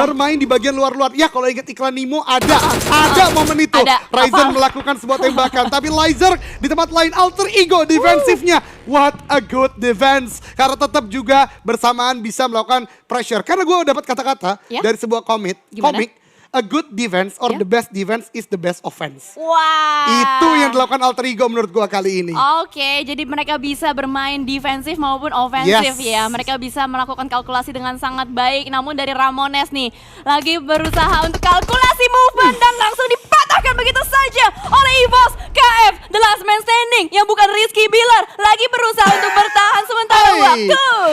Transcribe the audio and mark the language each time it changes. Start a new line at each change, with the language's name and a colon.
Indonesian: Bermain di bagian luar-luar. Ya kalau ingat iklan Nemo ada momen itu. Ryzen melakukan sebuah tembakan. Tapi Lizer di tempat lain alter ego defensifnya.
English: What a good defense.
Indonesian: Karena tetap juga bersamaan bisa melakukan pressure. Karena gue dapat kata-kata dari sebuah komik.
English: A good defense or the best defense is the best offense. Wow.
Indonesian: Itu yang dilakukan alter ego menurut gue kali ini. Oke, jadi mereka bisa bermain defensif maupun ofensif ya. Mereka bisa melakukan kalkulasi dengan sangat baik. Namun dari Ramones nih, lagi berusaha untuk kalkulasi movement dan langsung dipatahkan begitu saja oleh EVOS KF,
English: the last man standing
Indonesian: yang bukan Rizky Billar. Lagi berusaha untuk bertahan sementara waktu.